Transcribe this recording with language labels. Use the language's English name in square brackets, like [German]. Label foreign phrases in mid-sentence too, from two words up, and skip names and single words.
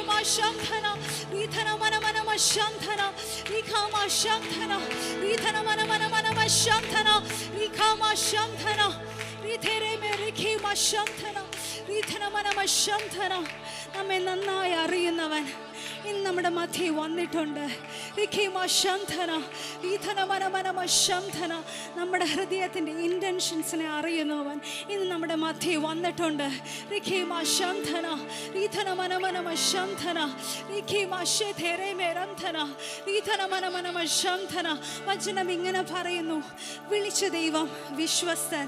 [Malayalam] Shanthana, Rithana Mana Mana Shanthana, Rikama Shanthana, Rithana Mana Mana Mana Shanthana, Rikama Shanthana, Rithere Merikima Shanthana, Rithana Mana Shanthana, നമ്മെ നന്നായി അറിയുന്നവൻ ഇന്ന് നമ്മുടെ മധ്യേ വന്നിട്ടുണ്ട്. നമ്മുടെ ഹൃദയത്തിൻ്റെ ഇൻറ്റൻഷൻസിനെ അറിയുന്നവൻ ഇന്ന് നമ്മുടെ മധ്യേ വന്നിട്ടുണ്ട്. വചനം ഇങ്ങനെ പറയുന്നു, വിളിച്ച ദൈവം വിശ്വസ്തൻ.